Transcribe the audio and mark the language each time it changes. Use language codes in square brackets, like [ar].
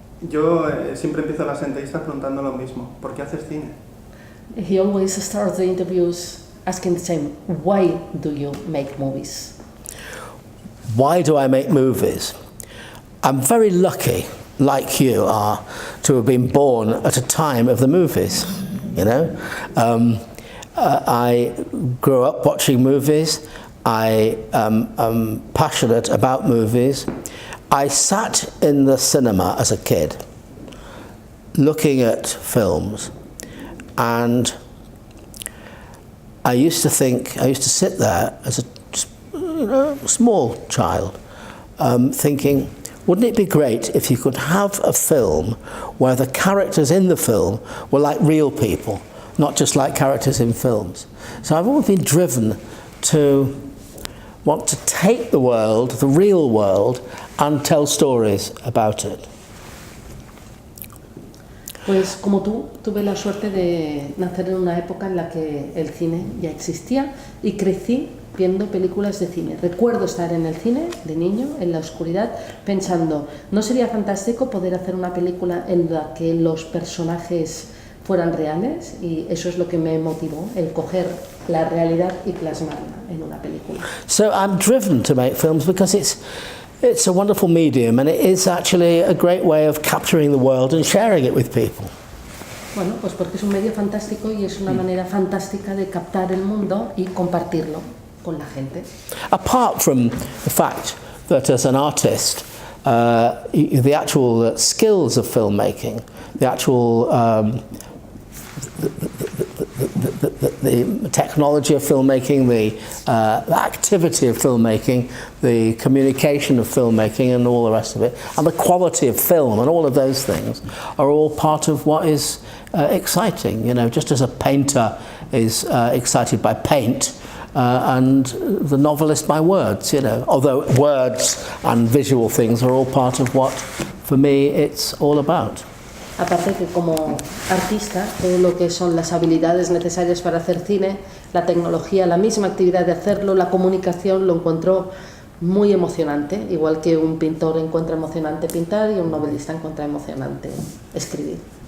[es] Yo siempre empiezo las entrevistas preguntando lo mismo. ¿Por qué haces cine? [en] He always starts the interviews asking the same. Why do you make movies? Why do I make movies? I'm very lucky, like you are, to have been born at a time of the movies. you know. I grew up watching movies. I am passionate about movies. I sat in the cinema as a kid looking at films, and I used to sit there as a small child thinking, wouldn't it be great if you could have a film where the characters in the film were like real people, not just like characters in films. So I've always been driven to want to take the world, the real world, and tell stories about it. [es] Pues como tú, tuve la suerte de nacer en una época en la que el cine ya existía y crecí viendo películas de cine. Recuerdo estar en el cine de niño, en la oscuridad, pensando, ¿no sería fantástico poder hacer una película en la que los personajes fueran reales? Y eso es lo que me motivó, el coger la realidad y plasmarla en una película. [en] So I'm driven to make films because it's a wonderful medium, and it is actually a great way of capturing the world and sharing it with people. [es] Bueno, pues porque es un medio fantástico y es una manera fantástica de captar el mundo y compartirlo con la gente. [en] Apart from the fact that as an artist, the actual skills of filmmaking, the actual the technology of filmmaking, the activity of filmmaking, the communication of filmmaking and all the rest of it, and the quality of film and all of those things are all part of what is exciting. You know, just as a painter is excited by paint, and the novelist by words, you know, although words and visual things are all part of what, for me, it's all about. [es] Aparte que como artista, todo lo que son las habilidades necesarias para hacer cine, la tecnología, la misma actividad de hacerlo, la comunicación, lo encuentro muy emocionante, igual que un pintor encuentra emocionante pintar y un novelista encuentra emocionante escribir.